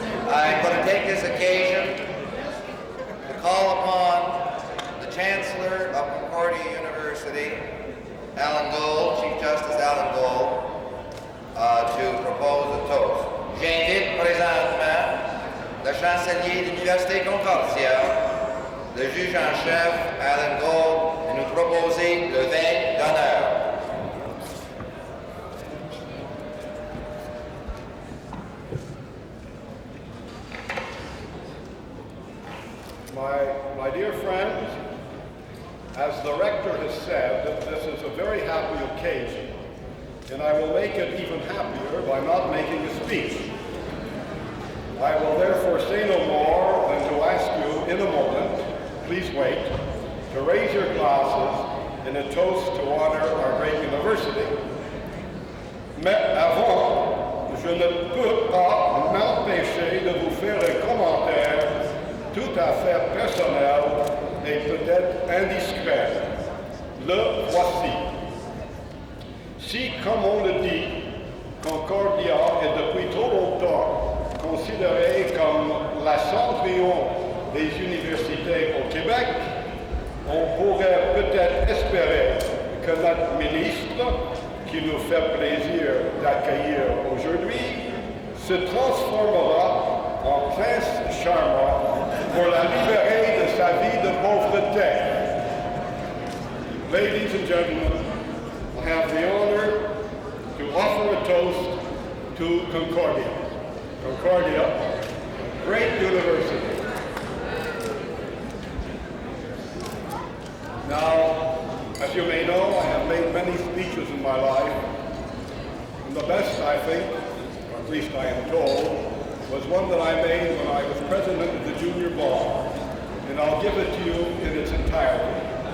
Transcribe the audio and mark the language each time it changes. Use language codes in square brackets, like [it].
[en] I'm going to take this occasion to call upon the Chancellor of Concordia University, Alan Gold, Chief Justice Alan Gold, to propose a toast. [fr] J'invite présentement le chancelier de l'Université Concordia, le juge en chef, Alan Gold, de nous proposer le vin d'honneur. [en] My dear friends, as the rector has said, this is a very happy occasion, and I will make it even happier by not making a speech. I will therefore say no more than to ask you in a moment, please wait, to raise your glasses in a toast to honor our great university. [fr] Mais avant, je ne peux pas m'empêcher de vous faire un commentaire tout à fait personnel et peut-être indiscret. Le voici. Si, comme on le dit, Concordia est depuis trop longtemps considérée comme la centrion des universités au Québec, on pourrait peut-être espérer que notre ministre, qui nous fait plaisir d'accueillir aujourd'hui, se transformera en prince charmant pour la libérer de sa vie de pauvreté. [en] Ladies and gentlemen, I have the honor offer a toast to Concordia. Concordia, great university. Now, as you may know, I have made many speeches in my life, and the best, I think, or at least I am told, was one that I made when I was president of the junior bar, and I'll give it to you in its entirety.